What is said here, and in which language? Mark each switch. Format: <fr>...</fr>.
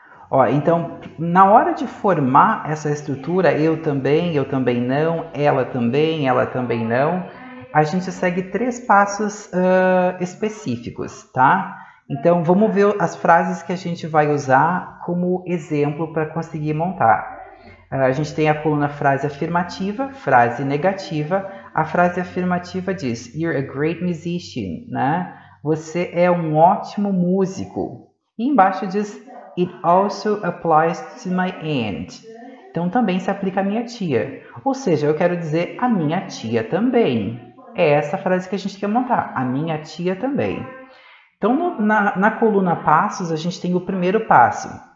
<pt>Ó, então, na hora de formar essa estrutura, eu também não, ela também não, a gente segue 3 passos específicos, tá? Então, vamos ver as frases que a gente vai usar como exemplo para conseguir montar. A gente tem a coluna frase afirmativa, frase negativa. A frase afirmativa diz,</pt> <en>you're a great musician,</en> <pt>né? Você é um ótimo músico. E embaixo diz,</pt> <en>it also applies to my aunt.</en> <pt>Então também se aplica à minha tia. Ou seja, eu quero dizer a minha tia também. É essa frase que a gente quer montar. A minha tia também. Então na coluna passos a gente tem o primeiro passo.</pt>